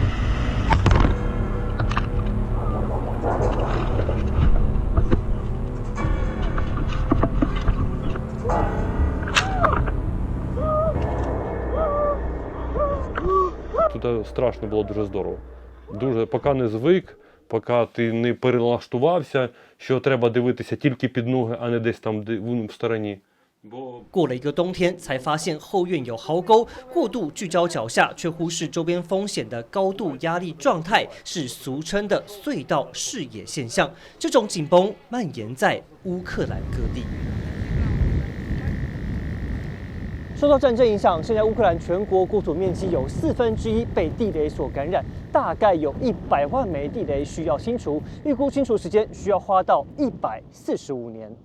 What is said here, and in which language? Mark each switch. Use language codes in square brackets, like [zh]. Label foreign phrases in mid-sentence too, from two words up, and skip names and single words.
[uk] Тут страшно було дуже здорово. Дуже, поки не звик, поки ти не перелаштувався, що треба дивитися тільки під ноги, а не десь там в стороні. [zh] 过了一个冬天，才发现后院有壕沟，过度聚焦脚下，却忽视周边风险的高度压力状态，是俗称的隧道视野现象。这种紧绷蔓延在乌克兰各地。受到战争影响，现在乌克兰全国国土面积有1/4被地雷所感染，大概有100万枚地雷需要清除，预估清除时间需要花到145年。